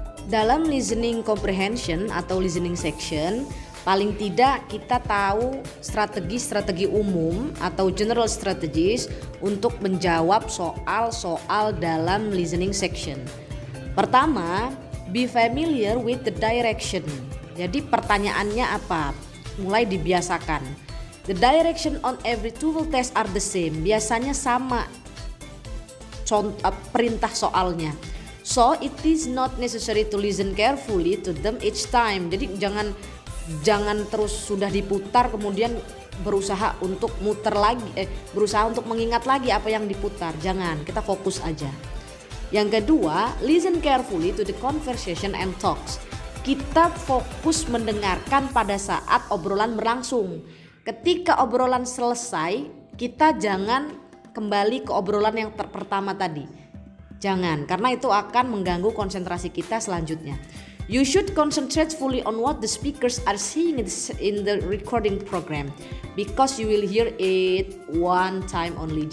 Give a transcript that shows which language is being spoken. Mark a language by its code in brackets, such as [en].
[id] Dalam listening comprehension atau listening section, paling tidak kita tahu strategi-strategi umum atau general strategies untuk menjawab soal-soal dalam listening section. Pertama, [en] be familiar with the direction. [id] Jadi pertanyaannya apa? Mulai dibiasakan. [en] The direction on every TOEFL test are the same. [id] Biasanya sama perintah soalnya. [en] So it is not necessary to listen carefully to them each time. [id] Jadi jangan Jangan terus sudah diputar kemudian berusaha untuk berusaha untuk mengingat lagi apa yang diputar. Jangan, kita fokus aja. Yang kedua, [en] listen carefully to the conversation and talks. [id] Kita fokus mendengarkan pada saat obrolan berlangsung. Ketika obrolan selesai, kita jangan kembali ke obrolan yang pertama tadi. Jangan, karena itu akan mengganggu konsentrasi kita selanjutnya. [en] You should concentrate fully on what the speakers are saying in the recording program because you will hear it one time only.